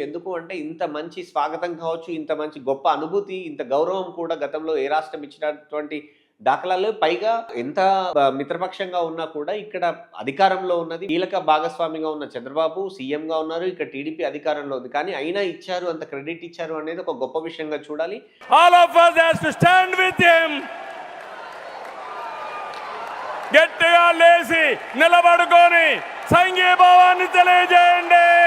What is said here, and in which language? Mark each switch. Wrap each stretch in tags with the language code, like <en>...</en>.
<te>ఎందుకు అంటే ఇంత మంచి స్వాగతం కావచ్చు, ఇంత మంచి గొప్ప అనుభూతి, ఇంత గౌరవం కూడా గతంలో ఏ రాష్ట్రం ఇచ్చినటువంటి దాఖలాలు. పైగా ఎంత మిత్రపక్షంగా ఉన్నా కూడా ఇక్కడ అధికారంలో ఉన్నది కీలక భాగస్వామిగా ఉన్న చంద్రబాబు సీఎంగా ఉన్నారు, ఇక్కడ టీడీపీ అధికారంలో ఉంది. కానీ అయినా ఇచ్చారు, అంత క్రెడిట్ ఇచ్చారు అనేది ఒక గొప్ప విషయంగా చూడాలి.</te> <en>All of us has to stand with him.</en> <te>గట్టిగా లేచి నిలబడుకొని సంఘీభావాన్ని తెలియజేయండి.</te>